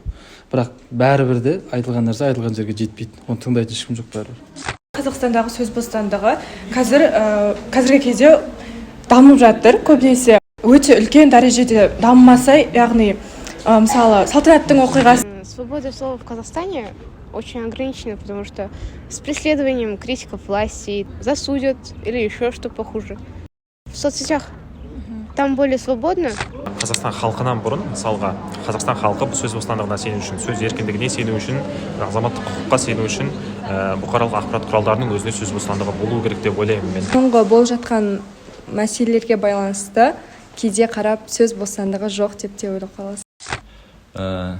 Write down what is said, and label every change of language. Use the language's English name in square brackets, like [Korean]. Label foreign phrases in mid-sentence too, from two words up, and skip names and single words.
[Kazakh] Бірақ бәрібір де айтылған нәрсе айтылған жерге жетпейді. Оны тыңдайтын ешкім жоқ бәрібір. Қазақстандағы сөз бостандығы қазіргі кезде дамып жатыр. Көбінесе өте үлкен дәрежеде дамымаса, яғни мысалы салтанаттың оқиғасы. [Russian] Свобода слова в Казахстане очень ограничена, потому что с преследованием критиков власти засудят или еще что похуже. В соцсетях там более свободно. [Kazakh] Қазақстан халқынан бұрын, мысалға, Қазақстан халқы сөз бостандығына сену үшін, сөз еркіндігіне сену үшін, азаматтық құқыққа сену үшін бұқаралық ақпарат құралдарының өзіне сөз бостандығы болу керек деп ойлаймын мен. Соңғы болып жатқан мәселелерге байланысты кейде қарап сөз бостандығы жоқ деп те ойлап қаласыз.